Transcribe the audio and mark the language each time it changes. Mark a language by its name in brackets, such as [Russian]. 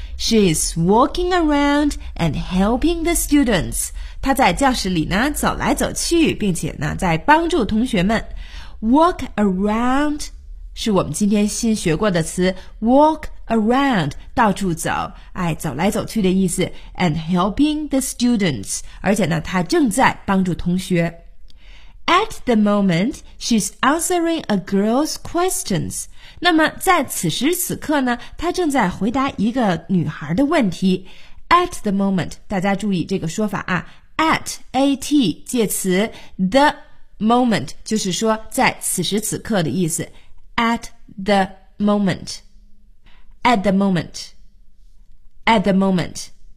[English] She is walking around and helping the students. [Chinese] 他在教室里呢，走来走去，并且呢，在帮助同学们。 [English] Walk around [Chinese] 是我们今天新学过的词。 [English] Walk around [Chinese] 到处走，哎，走来走去的意思。 [English] And helping the students， [Chinese] 而且呢，他正在帮助同学。 [English] At the moment, she's answering a girl's questions. [Chinese] 那么在此时此刻呢，她正在回答一个女孩的问题。 [English] At the moment, [Chinese] 大家注意这个说法啊。At, 介词 the moment, 就是说在此时此刻的意思。 [English] At the moment. At the moment. At the moment.